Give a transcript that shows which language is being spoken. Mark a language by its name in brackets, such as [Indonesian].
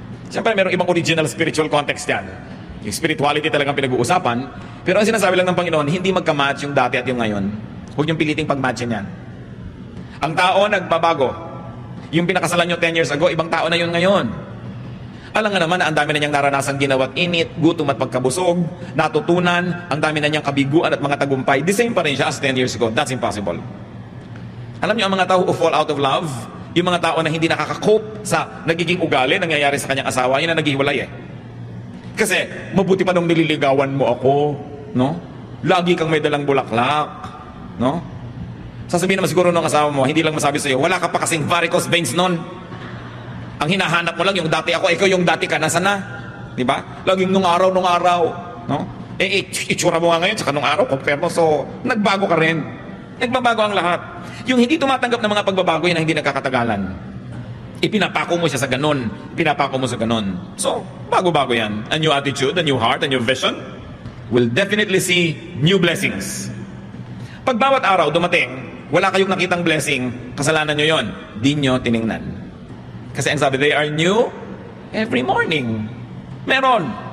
[Filipino] Siyempre, mayroong ibang original spiritual context yan. Yung spirituality talagang pinag-uusapan. Pero ang sinasabi lang ng Panginoon, hindi magka-match yung dati at yung ngayon. Huwag niyong piliting pag-matchin yan. Ang tao nagbabago. Yung pinakasalan nyo 10 years ago, ibang tao na yun ngayon. Alam nga naman na ang dami na niyang naranasan ginawa't init, gutom at pagkabusog, natutunan, ang dami na niyang kabiguan at mga tagumpay. The same pa rin siya as 10 years ago. [English] That's impossible. [Filipino] Alam niyo, ang mga tao [English] who fall out of love, [Filipino] yung mga tao na hindi nakaka-cope sa nagiging ugali, nangyayari sa kanyang asawa, yun na naghihiwalay eh. Kasi mabuti pa nung nililigawan mo ako, no? Lagi kang may dalang bulaklak, no? Sasabihin naman siguro nung kasama mo, hindi lang masabi sa'yo, wala ka pa kasing varicose veins nun. Ang hinahanap mo lang yung dati ako, ikaw yung dati ka, nasa na? Di ba? Laging nung araw, no? Itsura mo nga ngayon, saka nung araw, compare mo, so nagbago ka rin. Nagbabago ang lahat. Yung hindi tumatanggap ng mga pagbabago, yan ang hindi nagkakatagalan. Ipinapako mo siya sa ganun. Pinapako mo sa ganun. So, bago-bago yan. [English] A new attitude, a new heart, a new vision will definitely see new blessings. [Filipino] Pag bawat araw dumating, wala kayong nakitang blessing, kasalanan nyo yon. Di nyo tiningnan. Kasi ang sabi, [English] they are new every morning. [Filipino] Meron.